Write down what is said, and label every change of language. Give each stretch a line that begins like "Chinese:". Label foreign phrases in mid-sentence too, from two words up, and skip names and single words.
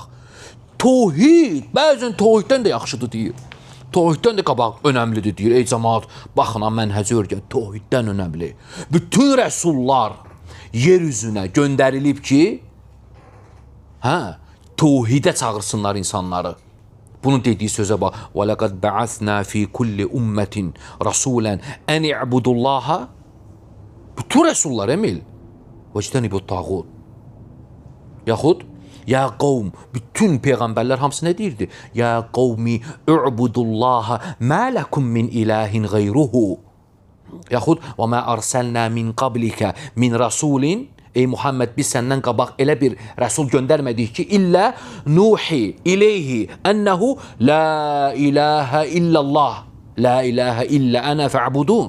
Azerbaijani: Tövhid, bəzən tövhiddən də yaxşıdır deyir. Tövhiddən də qabaq önəmlidir deyir. Ey cəmaat, baxın, mənhəci örgən, tövhiddən önəmli. Bütün rəsullar yer üzünə göndərilib ki, tövhidə çağırsınlar insanları. Bunun dediyi sözə bax.
Arabic: وَلَقَدْ بَعَثْنَا فِي كُلِّ أُمَّةٍ رَسُولًا اَنْ اِعْبُدُ اللّٰهَ.
Azerbaijani: Bütün rəsullar, Emil.
Arabic: وَجْتَنِبُ الطَّاغُوتِ.
Azerbaijani: Yaxud,
Arabic: يا قوم,
Azerbaijani: bütün peyğəmbərlər hamısı nə deyirdi?
Arabic: يا قوم اعبدوا الله ما لكم من إله غيره. Yaxud, وما أرسلنا من قبلك من رسول.
Azerbaijani: Ey Muhammed, biz səndən qabaq elə bir rəsul göndərmədik ki,
Arabic: إلا نوحي إليه أنه لا إله إلا الله لا إله إلا أنا فاعبدون.